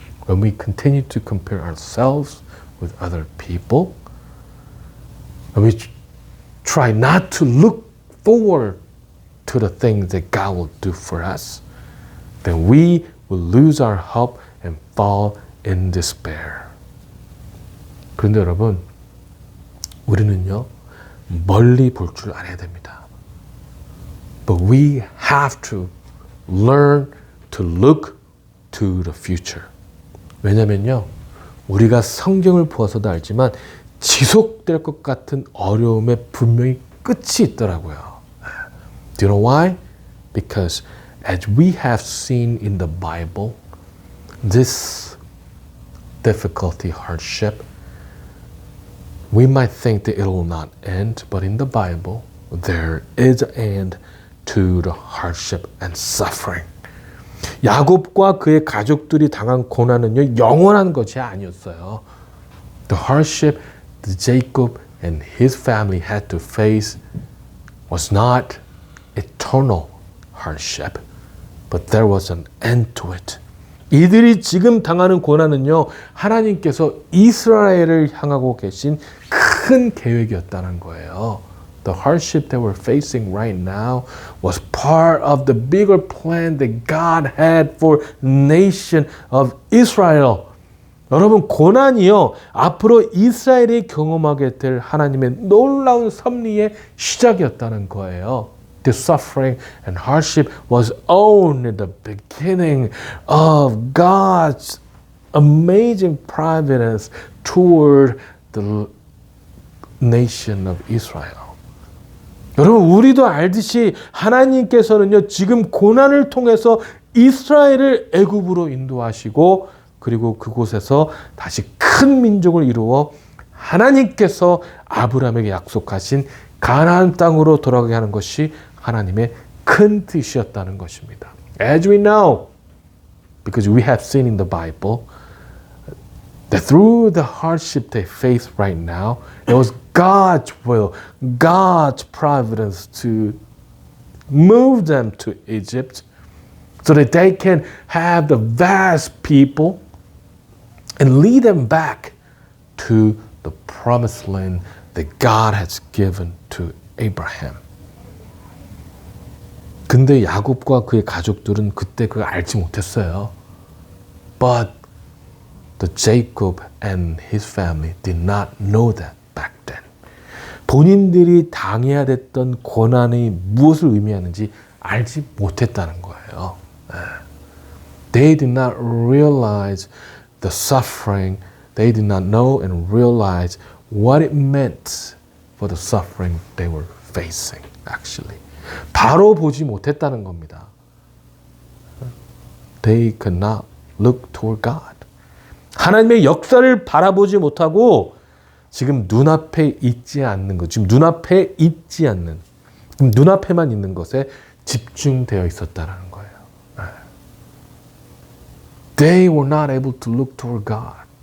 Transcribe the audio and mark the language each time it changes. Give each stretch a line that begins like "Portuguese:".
English: When we continue to compare ourselves with other people, when we try not to look forward to the things that God will do for us, then we will lose our hope and fall in despair.
Korean: 그런데 여러분, 우리는요, 멀리 볼 줄 알아야 됩니다.
English: But we have to learn to look to the future.
Korean: 왜냐면요, 우리가 성경을 보아서도 알지만 지속될 것 같은 어려움에 분명히 끝이 있더라고요.
English: Do you know why? Because as we have seen in the Bible, this difficulty, hardship, we might think that it will not end, but in the Bible, there is an end to the hardship and suffering.
Korean: 야곱과 그의 가족들이 당한 고난은요, 영원한 것이 아니었어요.
English: The hardship that Jacob and his family had to face was not eternal hardship, but there was an end to it.
Korean: 이들이 지금 당하는 고난은요, 하나님께서 이스라엘을 향하고 계신 큰 계획이었다는 거예요.
English: The hardship that we're facing right now was part of the bigger plan that God had for the nation of Israel.
Korean: 여러분, 고난이요, 앞으로 이스라엘이 경험하게 될 하나님의 놀라운 섭리의 시작이었다는 거예요.
English: The suffering and hardship was only the beginning of God's amazing providence toward the nation of Israel.
Korean: 여러분, 우리도 알듯이 하나님께서는요, 지금 고난을 통해서 이스라엘을 애굽으로 인도하시고, 그리고 그곳에서 다시 큰 민족을 이루어 하나님께서 아브라함에게 약속하신 가나안 땅으로 돌아가게 하는 것이 하나님의 큰 뜻이었다는 것입니다.
English: As we know, because we have seen in the Bible, that through the hardship they face right now, it was God's will, God's providence to move them to Egypt so that they can have the vast people and lead them back to the promised land that God has given to Abraham.
Korean: 근데 야곱과 그의 가족들은 그때 그걸 알지 못했어요.
English: But the Jacob and his family did not know that back then.
Korean: 본인들이 당해야 됐던 고난이 무엇을 의미하는지 알지 못했다는 거예요.
English: They did not realize the suffering. They did not know and realize what it meant for the suffering they were facing, actually.
Korean: 바로 보지 못했다는 겁니다.
English: They could not look toward God.
Korean: 하나님의 역사를 바라보지 못하고 지금 눈앞에 있지 않는 것, 지금 눈앞에 있지 않는, 눈앞에만 있는 것에 집중되어 있었다는 거예요.
English: They were not able to look toward God.